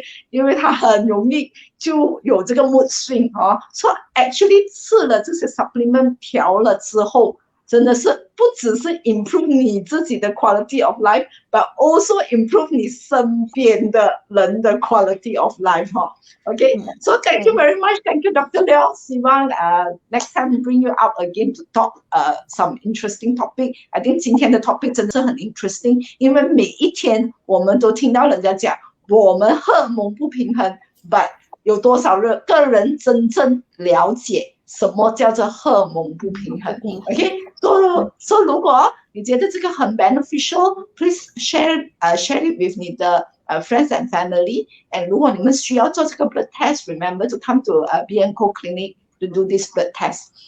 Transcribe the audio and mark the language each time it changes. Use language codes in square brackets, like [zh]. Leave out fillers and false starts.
[zh] 因为他很容易就有这个 mood swing so actually 吃了这些 supplement 调了之后，真的是不只是 improve 你自己的 quality of life [en] but also improve [zh] 你身边的人的 quality of life [en] Okay, so thank you very much. Thank you, Dr. Liao. [zh] 希望 [en] next time bring you out again to talk some interesting topic. [zh] I think 今天的 topic 真的是很 interesting， 因为每一天我们都听到人家讲我们荷尔蒙不平衡 ，but 有多少个人真正了解什么叫做荷尔蒙不平衡 ？OK， so 如果你觉得这个很 beneficial， [en] please share it with [zh] 你的friends and family。 [en] And [zh] 如果你们需要做这个 [en] blood test， remember to come to B&Co Clinic to do this blood test.